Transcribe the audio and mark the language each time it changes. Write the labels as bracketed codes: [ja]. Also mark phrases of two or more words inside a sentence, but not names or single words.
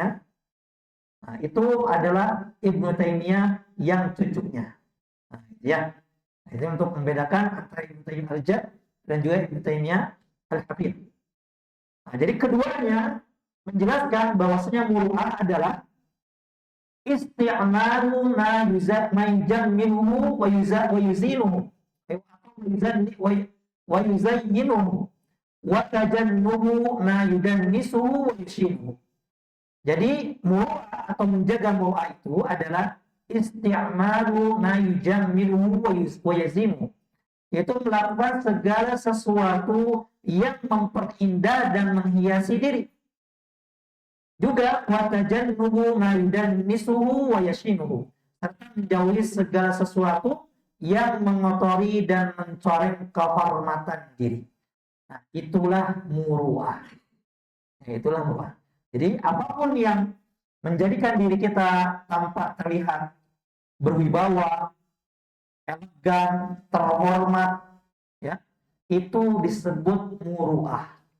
[id] Nah, itu adalah Ibnu Taimiyah yang cucunya. Nah, ya. Itu untuk membedakan antara Ibnu Taimiyah Al-Jadd dan juga Ibnu Taimiyah Al-Hafidz. Nah, jadi keduanya menjelaskan bahwasanya muru'ah adalah [ar] استعمال ما يجمله ويزينه ويزينه وتجنب ما يدنسه ويشينه. [id] Jadi muru'ah atau menjaga muru'ah itu adalah [ar] استعمال ما يجمله ويزينه, [id] yaitu melakukan segala sesuatu yang memperindah dan menghiasi diri. [ar] Juga وتجنب ما يدنسه ويشينه, [id] serta menjauhi segala sesuatu yang mengotori dan mencoreng kehormatan diri. Nah, itulah muru'ah. Itulah muru'ah. Jadi apapun yang menjadikan diri kita tampak terlihat berwibawa, elegan, terhormat, ya, itu disebut muru'ah.